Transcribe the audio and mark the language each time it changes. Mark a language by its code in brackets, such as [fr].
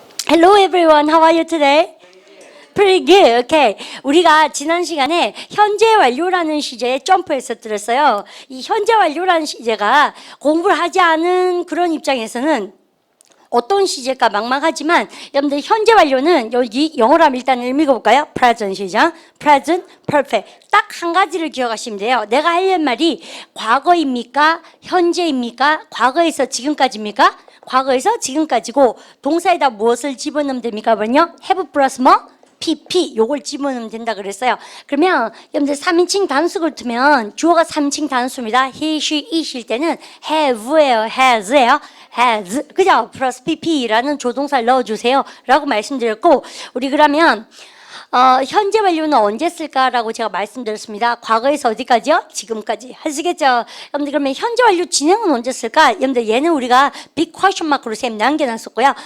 [en] Hello everyone, how are you today? Pretty good. Okay. [ko] 우리가 지난 시간에 현재 완료라는 시제에 점프해서 들었어요. 이 현재 완료라는 시제가 공부를 하지 않은 그런 입장에서는 어떤 시제가 막막하지만 여러분들 현재 완료는 여기 영어로 하면 일단 읽어볼까요? [en] Present 시작. Present, Perfect. [ko] 딱 한 가지를 기억하시면 돼요. 내가 하려는 말이 과거입니까? 현재입니까? 과거에서 지금까지입니까? 과거에서 지금까지고 동사에다 무엇을 집어넣으면 됩니까? 뭐냐? Have 플러스 뭐? PP 요걸 집어넣으면 된다 그랬어요. 그러면 여러분들 3인칭 단수를 두면 주어가 3인칭 단수입니다. he, she, it일 때는 have예요. has예요. has 그죠? 플러스 PP라는 조동사를 넣어주세요 라고 말씀드렸고 우리 그러면 현재 완료는 언제 쓸까라고 제가 말씀드렸습니다. 과거에서 어디까지요? 지금까지. 하시겠죠? 여러분들 그러면 현재 완료 진행은 언제 쓸까? 여러분들 얘는 우리가 [en] big question mark [ko] 로 쌤 남겨놨었고요.